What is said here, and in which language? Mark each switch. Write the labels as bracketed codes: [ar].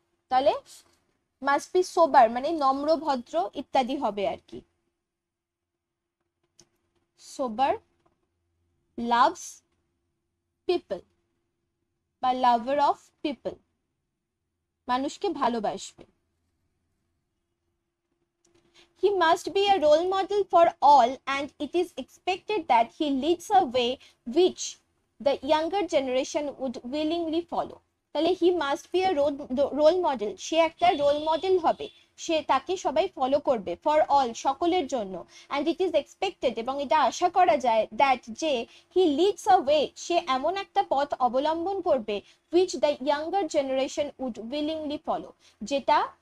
[bn] তাহলে [en] must be sober [bn] মানে নম্র ভদ্র ইত্যাদি হবে আর কি। [en] sober, loves people বা lover of people, [bn] মানুষকে ভালোবাসবে। [en] He must be a role model for all, and it is expected that he leads a way which the younger generation would willingly follow. [bn] তাহলে [en] he must be a role model, [bn] সে একটা role model হবে, সে তাকে সবাই follow করবে, [en] for all [bn] সকলের জন্য, [en] and it is expected [bn] এবং এটা আশা করা যায়, দ্যাট যে [en] he leads a way, [bn] সে এমন একটা পথ অবলম্বন করবে, [en] which the younger generation would willingly follow, [bn] যেটা